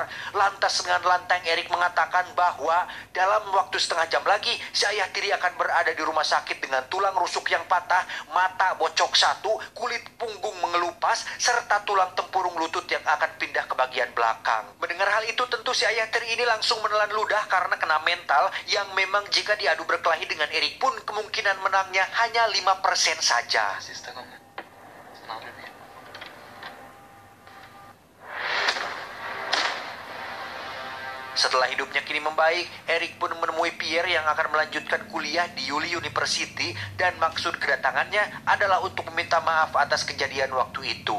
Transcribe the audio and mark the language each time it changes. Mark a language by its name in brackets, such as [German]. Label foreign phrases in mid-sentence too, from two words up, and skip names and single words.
[Indonesian] Lantas dengan lantang Erik mengatakan bahwa dalam waktu setengah jam lagi, si ayah tiri akan berada di rumah sakit dengan tulang rusuk yang patah, mata bocok satu, kulit punggung mengelupas, serta tulang tempurung lutut yang akan pindah ke bagian belakang. Mendengar hal itu, tentu si ayah tiri ini langsung menelan ludah karena kena mental, yang memang jika diadu berkelahi dengan Erik pun kemungkinan menangnya hanya 5% saja. [Swedish] Sista gången. Sen aldrig mer. [Indonesian] Setelah hidupnya kini membaik, Erik pun menemui Pierre yang akan melanjutkan kuliah di Yuli University, dan maksud kedatangannya adalah untuk meminta maaf atas kejadian waktu itu.